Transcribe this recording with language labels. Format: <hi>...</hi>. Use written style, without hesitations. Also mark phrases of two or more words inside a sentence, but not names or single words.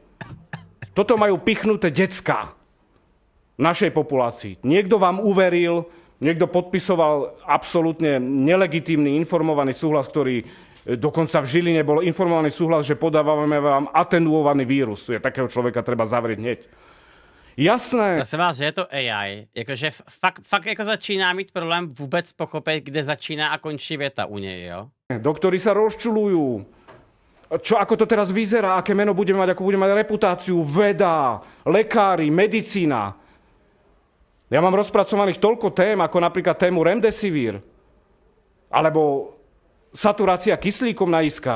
<sk>Toto majú pichnuté decká našej populácii. Niekto vám uveril, niekto podpisoval absolútne nelegitímny informovaný súhlas, ktorý dokonca v Žiline bol informovaný súhlas, že podávame vám atenuovaný vírus. Takého človeka treba zavrieť hneď. Jasné. Prosím vás, že je to AI.</sk> <cs>Jakože fakt jako začíná mít problém vůbec pochopit, kde začíná a končí věta u něj, jo?</cs> <sk>Doktori sa rozčulujú. Ako to teraz vyzerá, aké meno budeme mať, ako budeme mať reputáciu, veda, lekári, medicína. Ja mám rozpracovaných toľko tém, ako napríklad tému Remdesivir, alebo saturácia kyslíkom na iskách.</sk>